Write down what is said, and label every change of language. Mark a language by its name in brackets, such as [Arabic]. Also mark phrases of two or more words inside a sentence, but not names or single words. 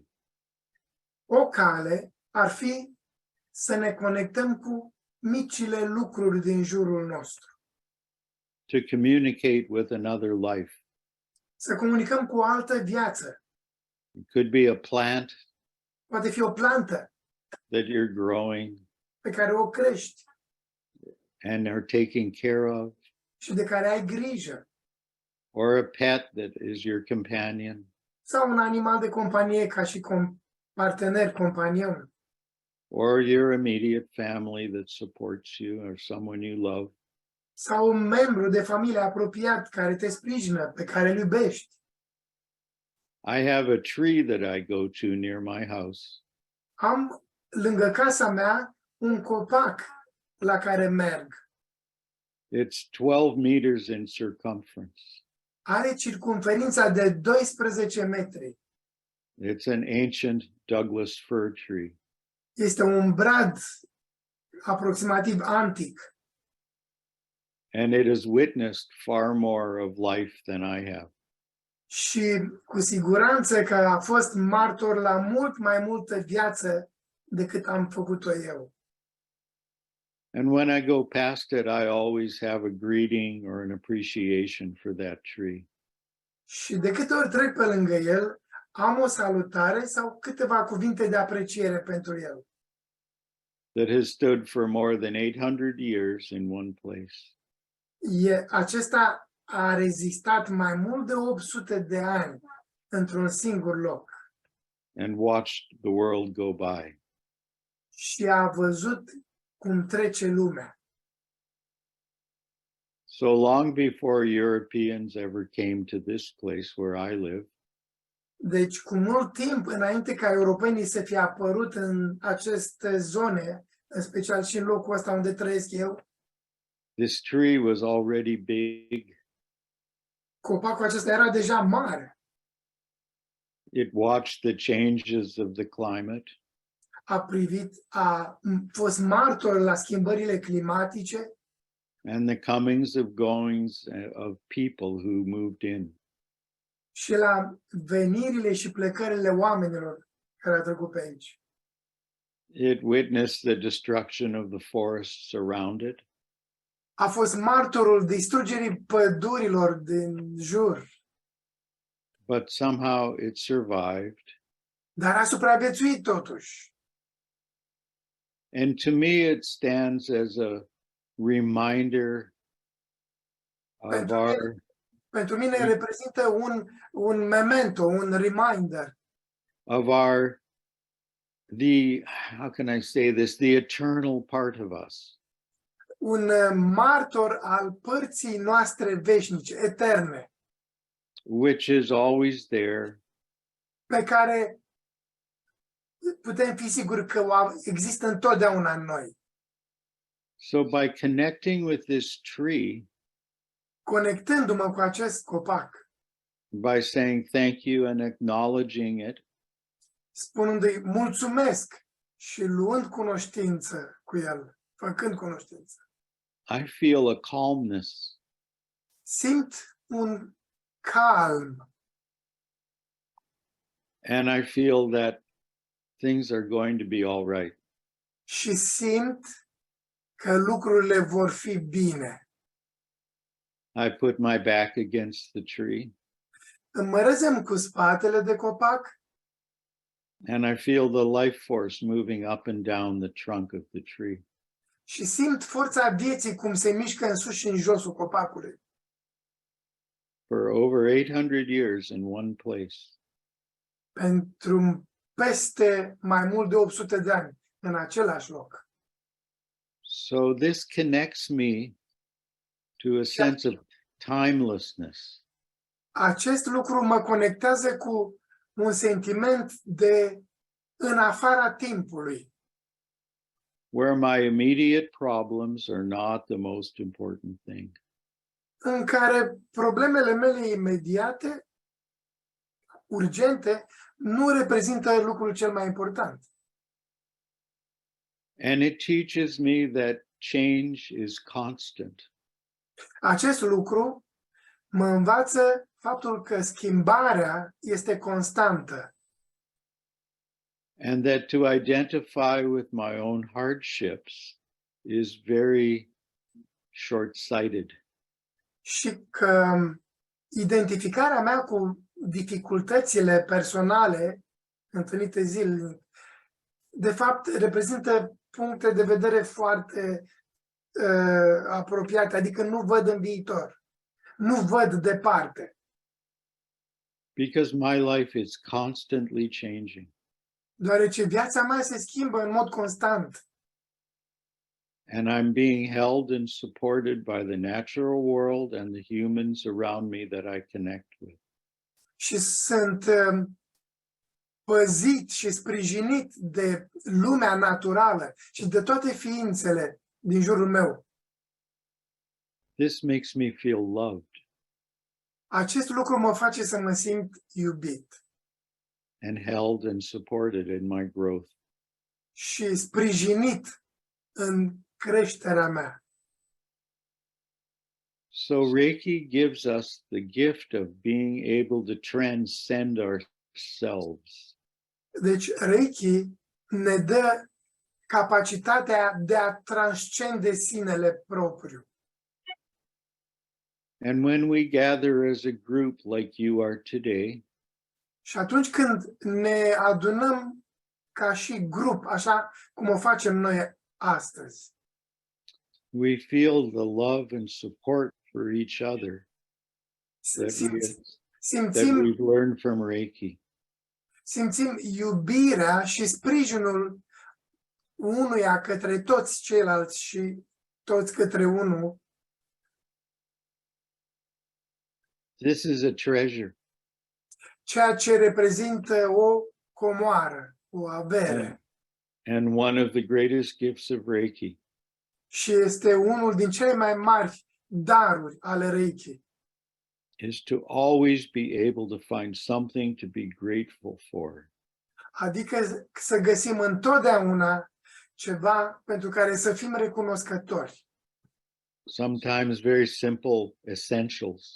[Romanian] O cale ar fi să ne conectăm cu micile lucruri din jurul nostru, [English] To communicate with another life. [Romanian] să comunicăm cu o altă viață. [English] It could be a plant [Romanian] Poate fi o plantă [English] that you're growing [Romanian] pe care o crești [English] and are taking care of, [Romanian] și de care ai grijă, [English] or a pet that is your companion, [Romanian] sau un animal de companie ca și partener, [English] companion, or your immediate family that supports you, or someone you love. [Romanian] sau un membru de familie apropiat care te sprijină, pe care îl iubești. [English] I have a tree that I go to near my house, [Romanian] Am lângă casa mea un copac la care merg. [English] It's 12 meters in circumference. [Romanian] Are circumferința de 12 metri. [English] It's an ancient Douglas fir tree. [Romanian] Este un brad aproximativ antic [English] And it has witnessed far more of life than I have. [Romanian] și cu siguranță că a fost martor la mult mai multă viață decât am făcut-o eu. [English] And when I go past it, I always have a greeting or an appreciation for that tree. [Romanian] Și de câte ori trec pe lângă el, am o salutare sau câteva cuvinte de apreciere pentru el. [English] That has stood for more than 800 years in one place. [Romanian] Acesta a rezistat mai mult de 800 de ani într-un singur loc [English] And watched the world go by. [Romanian] și a văzut cum trece lumea. [English] So long before Europeans ever came to this place where I live, [Romanian] Deci, cu mult timp înainte ca europenii să fie apărut în aceste zone, în special și în locul ăsta unde trăiesc eu, [English] this tree was already big. [Romanian] copacul acesta era deja mare. [English] It watched the changes of the climate. [Romanian] A fost martor la schimbările climatice [English] And the comings of goings of people who moved in. [Romanian] și la venirile și plecările oamenilor care au trecut pe aici. [English] It witnessed the destruction of the forests around it. [Romanian] A fost martorul distrugerii pădurilor din jur, [English] But somehow it survived. [Romanian] dar a supraviețuit totuși. [English] And to me, it stands as a reminder of [Romanian] Pentru mine reprezintă un memento, un reminder [English] of how can I say this, the eternal part of us. [Romanian] un martor al părții noastre veșnice, eterne, [English] which is always there, [Romanian] pe care putem fi siguri că există întotdeauna în noi. [English] so by connecting with this tree, [Romanian] Conectându-mă cu acest copac, [English] by saying thank you and acknowledging it, [Romanian] spunându-i mulțumesc și luând cunoștință cu el, făcând cunoștință, [English] I feel a calmness. [Romanian] simt un calm [English] And I feel that things are going to be all right. [Romanian] și simt că lucrurile vor fi bine. [English] I put my back against the tree [Romanian] Îmi mărăzem cu spatele de copac [English] and I feel the life force moving up and down the trunk of the tree. [Romanian] și simt forța vieții cum se mișcă în sus și în josul copacului. [English] For over 800 years in one place. [Romanian] Pentru peste mai mult de 800 de ani în același loc. [English] So this connects me to a sense of timelessness. [Romanian] Acest lucru mă conectează cu un sentiment de în afara timpului, [English] Where my immediate problems are not the most important thing. [Romanian] în care problemele mele imediate, urgente, nu reprezintă lucrul cel mai important. [English] And it teaches me that change is constant. [Romanian] Acest lucru mă învață faptul că schimbarea este constantă [English] And that to identify with my own hardships is very short-sighted. [Romanian] și că identificarea mea cu dificultățile personale întâlnite zilnic, de fapt, reprezintă puncte de vedere foarte apropiate, adică nu văd în viitor, nu văd departe, [English] Because my life is constantly changing. [Romanian] deoarece viața mea se schimbă în mod constant [English] And I'm being held and supported by the natural world and the humans around me that I connect with. [Romanian] și sunt păzit și sprijinit de lumea naturală și de toate ființele din jurul meu. [English] This makes me feel loved [Romanian] Acest lucru mă face să mă simt iubit [English] and held and supported in my growth. [Romanian] și sprijinit în creșterea mea. [English] So Reiki gives us the gift of being able to transcend ourselves. [Romanian] Deci Reiki ne dă capacitatea de a transcende sinele propriu. [English] And when we gather as a group like you are today, [Romanian] Și atunci când ne adunăm ca și grup, așa cum o facem noi astăzi, [English] we feel the love and support for each other that [Romanian] simțim [English] we've learned from Reiki. [Romanian] simțim iubirea și sprijinul unuia către toți ceilalți și toți către unul. [English] This is a treasure. [Romanian] Ceea ce reprezintă o comoară, o avere. [English] And one of the greatest gifts of Reiki [Romanian] Și este unul din cele mai mari daruri ale Reiki. [English] is to always be able to find something to be grateful for. [Romanian] Adică să găsim întotdeauna ceva pentru care să fim recunoscători. [English] Sometimes very simple essentials,